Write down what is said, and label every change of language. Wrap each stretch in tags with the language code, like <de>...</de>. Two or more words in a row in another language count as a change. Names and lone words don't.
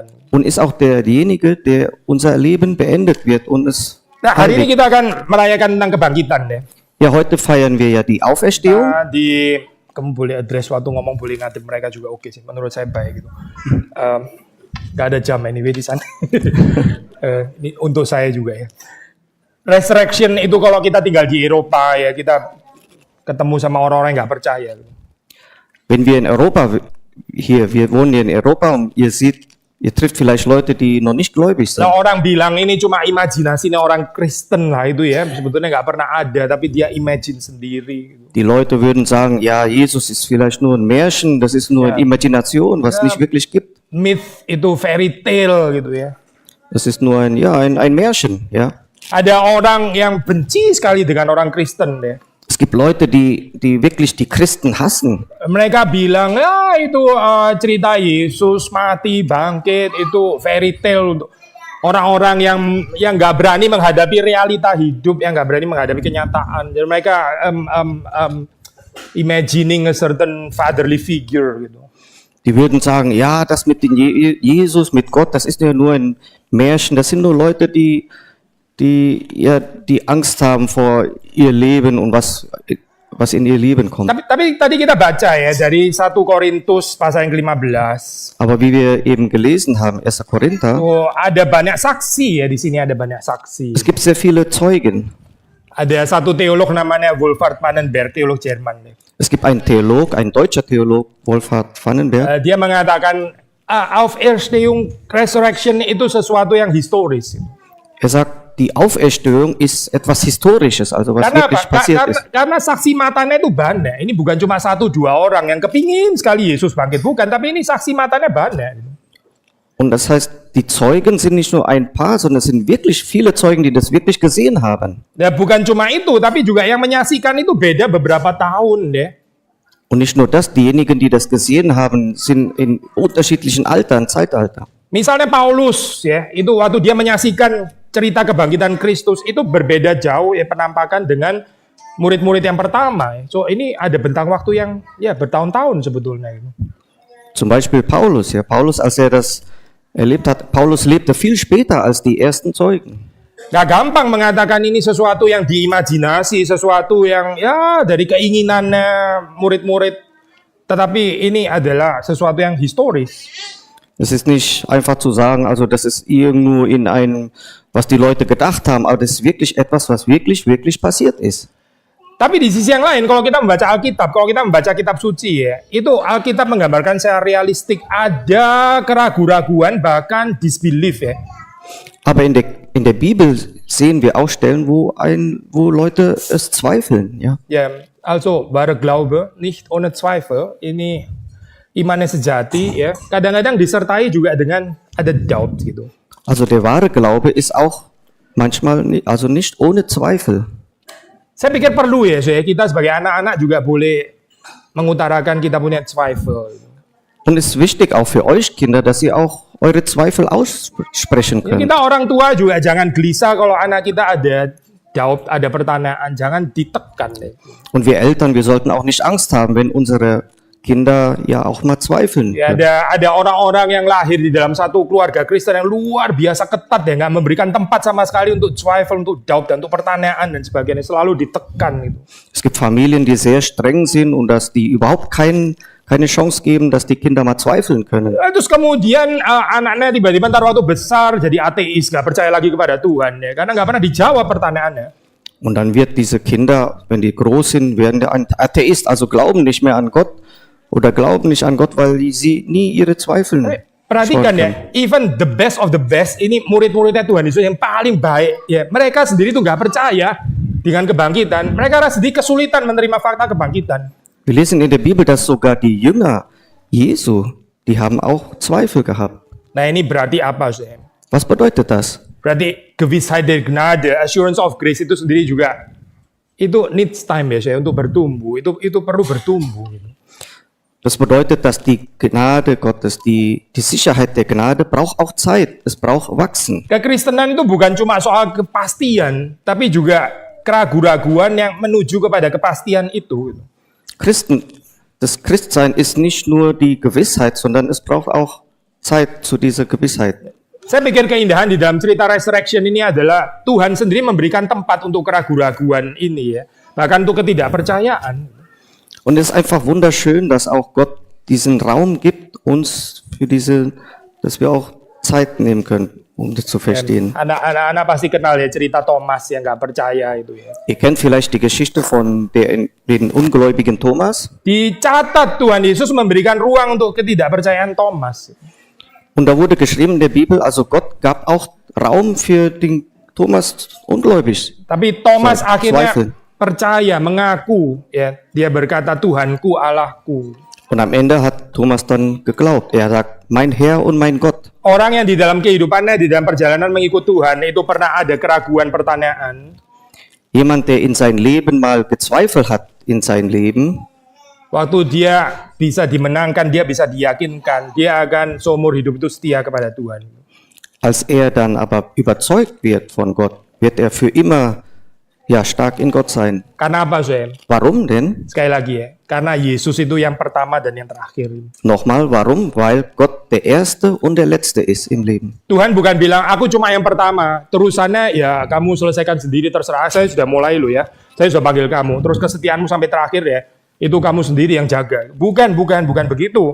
<de>und ist auch derjenige, der unser Leben beendet wird und es</de> <id>Nah, hari ini</id> <de>heiligt.</de> <id>kita akan merayakan tentang kebangkitan deh.</id> <de>Ja, heute feiern wir ja die Auferstehung.</de> <id>Nah, kamu boleh address waktu ngomong, boleh ngadep mereka juga oke sih. Menurut saya baik gitu. Gak ada jam anyway di sana. Ini untuk saya juga ya. Resurrection itu kalau kita tinggal di Eropa ya, kita ketemu sama orang-orang yang nggak percaya.</id> <de>Wenn wir in Europa, wir wohnen hier in Europa und ihr trifft vielleicht Leute, die noch nicht gläubig sind.</de> <id>Nah, orang bilang ini cuma imajinasinya orang Kristen lah itu ya, sebetulnya nggak pernah ada, tapi dia imagine sendiri. Gitu.</id> <de>Die Leute würden sagen, ja, Jesus ist vielleicht nur ein Märchen, das ist nur eine Imagination, was nicht wirklich gibt.</de> <id>Myth itu</id> <en>fairy tale</en> <id>gitu ya.</id> <de>Das ist nur ein Märchen, ja.</de> <id>Ada orang yang benci sekali dengan orang Kristen deh.</id> <de>Es gibt Leute, die wirklich die Christen hassen.</de> <id>Mereka bilang, ya itu cerita Yesus mati, bangkit, itu</id> <en>fairy tale</en> <id>untuk orang-orang yang nggak berani menghadapi realita hidup, yang nggak berani menghadapi kenyataan. Jadi mereka</id> <en>imagining a certain fatherly figure gitu.</en> <de>Die würden sagen, ja, das mit den Jesus, mit Gott, das ist ja nur ein Märchen. Das sind nur Leute, die Angst haben vor ihr Leben und was in ihr Leben kommt.</de> <id>Tapi tadi kita baca ya dari 1 Korintus pasal yang ke-15.</id> <de>Aber wie wir eben gelesen haben, 1. Korinther,</de> <id>Oh, ada banyak saksi ya, di sini ada banyak saksi.</id> <de>es gibt sehr viele Zeugen.</de> <id>Ada satu teolog namanya Wolfhard Pannenberg, teolog Jerman nih.</id> <de>Es gibt einen Theolog, ein deutscher Theolog, Wolfhard Pannenberg.</de> <id>Dia mengatakan Auferstehung, Resurrection itu sesuatu yang historis.</id> <de>Er sagt, die Auferstehung ist etwas Historisches, also was wirklich passiert ist.</de> <id>Karena saksi matanya itu banyak. Ini bukan cuma 1-2 orang yang kepingin sekali Yesus bangkit, bukan. Tapi ini saksi matanya banyak.</id> <de>Und das heißt, die Zeugen sind nicht nur ein paar, sondern es sind wirklich viele Zeugen, die das wirklich gesehen haben.</de> <id>Ya bukan cuma itu, tapi juga yang menyaksikan itu beda beberapa tahun deh.</id> <de>Und nicht nur das, diejenigen, die das gesehen haben, sind in unterschiedlichen Altern, Zeitalter.</de> <id>Misalnya Paulus ya, itu waktu dia menyaksikan cerita kebangkitan Kristus itu berbeda jauh ya penampakan dengan murid-murid yang pertama. So ini ada bentang waktu yang ya bertahun-tahun sebetulnya.</id> <de>Zum Beispiel Paulus. Ja, Paulus, als er das erlebt hat, Paulus lebte viel später als die ersten Zeugen.</de> <id>Gak gampang mengatakan ini sesuatu yang diimajinasi, sesuatu yang ya dari keinginannya murid-murid. Tetapi ini adalah sesuatu yang historis.</id> <de>Es ist nicht einfach zu sagen, also das ist irgendwo in einem, was die Leute gedacht haben, aber das ist wirklich etwas, was wirklich passiert ist.</de> <id>Tapi di sisi yang lain, kalau kita membaca Alkitab, kalau kita membaca kitab suci ya, itu Alkitab menggambarkan secara realistik ada keraguan-raguan, bahkan disbelief ya.</id> <de>Aber in der Bibel sehen wir auch Stellen, wo Leute es zweifeln, ja. Ya, also wahre Glaube nicht ohne Zweifel.</de> <id>Ini imannya sejati ya. Kadang-kadang disertai juga dengan ada doubt gitu.</id> <de>Also der wahre Glaube ist auch manchmal also nicht ohne Zweifel.</de> <id>Saya pikir perlu ya, kita sebagai anak-anak juga boleh mengutarakan kita punya zweifel.</id> <de>Und es ist wichtig auch für euch Kinder, dass ihr auch eure Zweifel aussprechen</de> <id>Ya,</id> <de>könnt.</de> <id>kita orang tua juga jangan gelisah kalau anak kita ada doubt, ada pertanyaan, jangan ditekan deh.</id> <de>Und wir Eltern, wir sollten auch nicht Angst haben, wenn unsere Kinder ja auch mal zweifeln.</de> <id>Ya, ada orang-orang yang lahir di dalam satu keluarga Kristen yang luar biasa ketat ya, nggak memberikan tempat sama sekali untuk zweifel, untuk doubt dan untuk pertanyaan dan sebagainya, selalu ditekan gitu.</id> <de>Es gibt Familien, die sehr streng sind und dass die überhaupt keine Chance geben, dass die Kinder mal zweifeln können.</de> <id>Terus kemudian anaknya tiba-tiba ntar waktu besar jadi ateis, nggak percaya lagi kepada Tuhan ya, karena nggak pernah dijawab pertanyaannya.</id> <de>Und dann wird diese Kinder, wenn die groß sind, werden der ein Atheist, also glauben nicht mehr an Gott oder glauben nicht an Gott, weil sie nie ihre Zweifel</de> <id>Perhatikan</id> <de>sorgen.</de> <id>ya,</id> <en>even the best of the best,</en> <id>ini murid-muridnya Tuhan Yesus yang paling baik ya, mereka sendiri tuh nggak percaya dengan kebangkitan, mereka sendiri kesulitan menerima fakta kebangkitan.</id> <de>Wir lesen in der Bibel, dass sogar die Jünger Jesu, die haben auch Zweifel gehabt.</de> <id>Nah ini berarti apa sih?</id> <de>Was bedeutet das? Berarti Gewissheit der Gnade,</de> <en>assurance of grace</en> <id>itu sendiri juga itu</id> <en>needs time</en> <id>ya saya untuk bertumbuh, itu perlu bertumbuh. Gitu.</id> <de>Das bedeutet, dass die Gnade Gottes, die Sicherheit der Gnade braucht auch Zeit. Es braucht Wachsen.</de> <id>Kekristenan itu bukan cuma soal kepastian, tapi juga keraguan-raguan yang menuju kepada kepastian itu.</id> <de>Das Christsein ist nicht nur die Gewissheit, sondern es braucht auch Zeit zu dieser Gewissheit.</de> <id>Saya pikir keindahan di dalam cerita resurrection ini adalah Tuhan sendiri memberikan tempat untuk keraguan-raguan ini ya, bahkan untuk ketidakpercayaan.</id> <de>Und es ist einfach wunderschön, dass auch Gott diesen Raum gibt, uns für dass wir auch Zeit nehmen können, um das zu verstehen.</de> <id>Anak-anak pasti kenal ya cerita Thomas yang nggak percaya itu ya.</id> <de>Ihr kennt vielleicht die Geschichte von den ungläubigen Thomas.</de> <id>Dicatat Tuhan Yesus memberikan ruang untuk ketidakpercayaan Thomas.</id> <de>Und da wurde geschrieben in der Bibel, also Gott gab auch Raum für den Thomas ungläubig.</de> <id>Tapi Thomas akhirnya</id> <de>Zweifel.</de> <id>percaya, mengaku ya, dia berkata Tuhanku, Allahku.</id> <de>Und am Ende hat Thomas dann geglaubt. Er sagt, mein Herr und mein Gott.</de> <id>Orang yang di dalam kehidupannya, di dalam perjalanan mengikut Tuhan, itu pernah ada keraguan, pertanyaan.</id> <de>Jemand, der in sein Leben mal gezweifelt hat, in sein Leben,</de> <id>Waktu dia bisa dimenangkan, dia bisa diyakinkan, dia akan seumur hidup itu setia kepada Tuhan.</id> <de>als er dann aber überzeugt wird von Gott, wird er für immer ja stark in Gott sein.</de> <id>Karena apa, Sam?</id> <de>Warum denn?</de> <id>Sekali lagi ya, karena Yesus itu yang pertama dan yang terakhir.</id> <de>Nochmal, warum? Weil Gott der Erste und der Letzte ist im Leben.</de> <id>Tuhan bukan bilang, aku cuma yang pertama, terusannya ya kamu selesaikan sendiri, terserah, saya sudah mulai lo ya, saya sudah panggil kamu, terus kesetiaanmu sampai terakhir ya, itu kamu sendiri yang jaga. Bukan begitu.</id>